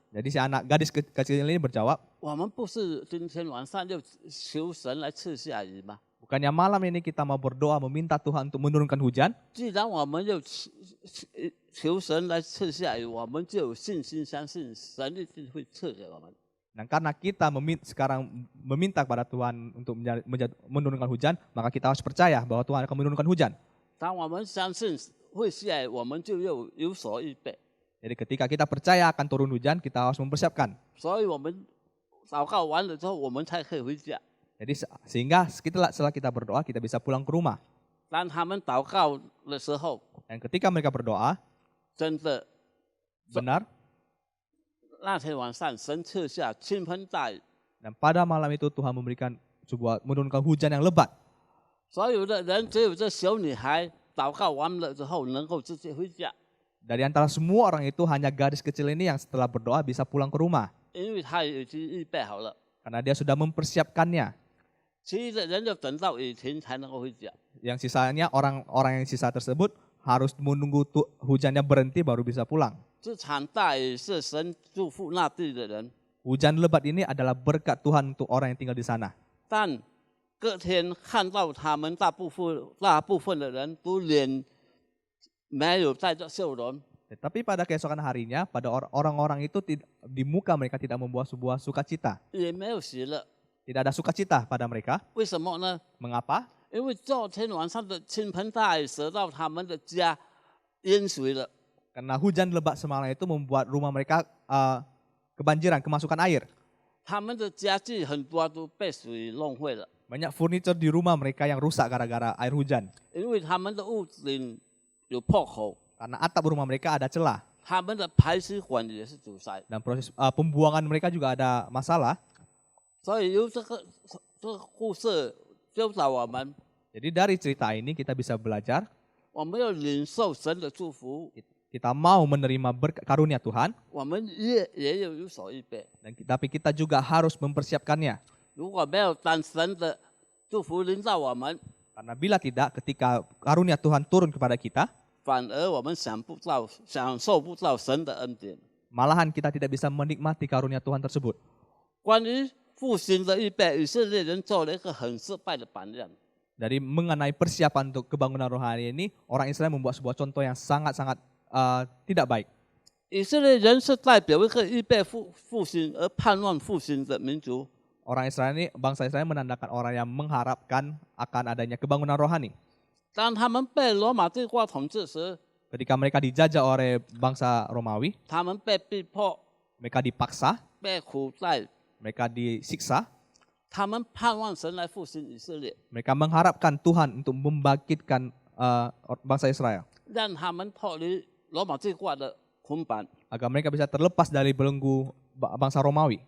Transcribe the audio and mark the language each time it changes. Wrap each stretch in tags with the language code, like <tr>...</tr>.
<id>Jadi si anak gadis kecil ini berjawab,</id> <zh>我们不是今天晚上就求神来赐下雨吗？</zh> <id>bukannya malam ini kita mau berdoa meminta Tuhan untuk menurunkan hujan?</id> <zh>既然我们要求神来赐下雨，我们就有信心相信神一定会赐给我们。</zh> <id>Dan karena kita sekarang meminta kepada Tuhan untuk menurunkan hujan, maka kita harus percaya bahwa Tuhan akan menurunkan hujan.</id> <zh>当我们相信会下雨，我们就有所预备。</zh> <id>Jadi ketika kita percaya akan turun hujan, kita harus mempersiapkan.</id> <zh>所以我们祷告完了之后，我们才可以回家。</zh> <id>Jadi sehingga setelah kita berdoa, kita bisa pulang ke rumah.</id> <zh>当他们祷告的时候，</zh> <id>Dan ketika mereka berdoa,</id> <zh>真的</zh> <id>benar,</id> <zh>那天晚上神赐下倾盆大雨，</zh> <id>dan pada malam itu Tuhan menurunkan hujan yang lebat.</id> <zh>所有的人只有这小女孩祷告完了之后能够直接回家，</zh> <id>Dari antara semua orang itu hanya gadis kecil ini yang setelah berdoa bisa pulang ke rumah.</id> <zh>因为她已经预备好了。</zh> <id>Karena dia sudah mempersiapkannya.</id> <zh>其余的人就等到雨停才能够回家。</zh> <id>Yang sisanya orang-orang yang sisa tersebut harus menunggu hujannya berhenti baru bisa pulang.</id> <zh>这场大雨是神祝福那地的人，</zh> <id>Hujan lebat ini adalah berkat Tuhan untuk orang yang tinggal di sana.</id> <zh>但隔天看到他们大部分的人都脸没有带着笑容，</zh> <id>Tetapi pada keesokan harinya, pada orang-orang itu di muka mereka tidak membawa sebuah sukacita.</id> <zh>也没有喜乐。</zh> <id>Tidak ada sukacita pada mereka.</id> <zh>为什么呢？</zh> <id>Mengapa?</id> <zh>因为昨天晚上的倾盆大雨使到他们的家淹水了。</zh> <id>Karena hujan lebat semalam itu membuat rumah mereka kebanjiran, kemasukan air.</id> <zh>他们的家具很多都被水弄坏了，</zh> <id>Banyak furniture di rumah mereka yang rusak gara-gara air hujan.</id> <zh>因为他们的屋顶有破口，</zh> <id>Karena atap rumah mereka ada celah.</id> <zh>他们的排水管也是阻塞，</zh> <id>Dan proses pembuangan mereka juga ada masalah.</id> <zh>所以由这个故事教导我们，</zh> <id>Jadi dari cerita ini kita bisa belajar.</id> <zh>我们要领受神的祝福，</zh> <id>Kita mau menerima berkat karunia Tuhan.</id> <zh>我们也有所预备。</zh> <id>Tapi kita juga harus mempersiapkannya.</id> <zh>如果没有当神的祝福临到我们，</zh> <id>Karena bila tidak, ketika karunia Tuhan turun kepada kita,</id> <zh>反而我们享受不到神的恩典。</zh> <id>malahan kita tidak bisa menikmati karunia Tuhan tersebut.</id> <zh>关于复兴的预备，以色列人做了一个很失败的榜样。</zh> <id>Dari mengenai persiapan untuk kebangunan rohani ini, orang Israel membuat sebuah contoh yang sangat-sangat tidak baik.</id> <zh>以色列人是代表一个预备复兴而盼望复兴的民族。</zh> <id>Orang Israel ini, bangsa Israel menandakan orang yang mengharapkan akan adanya kebangunan rohani.</id> <zh>当他们被罗马帝国统治时，</zh> <id>Ketika mereka dijajah oleh bangsa Romawi,</id> <zh>他们被逼迫、</zh> <id>mereka dipaksa,</id> <zh>被苦待，</zh> <id>mereka disiksa,</id> <zh>他们盼望神来复兴以色列，</zh> <id>mereka mengharapkan Tuhan untuk membangkitkan bangsa Israel.</id> <zh>让他们脱离罗马帝国的捆绑。</zh> <id>Agar mereka bisa terlepas dari belenggu bangsa Romawi.</id>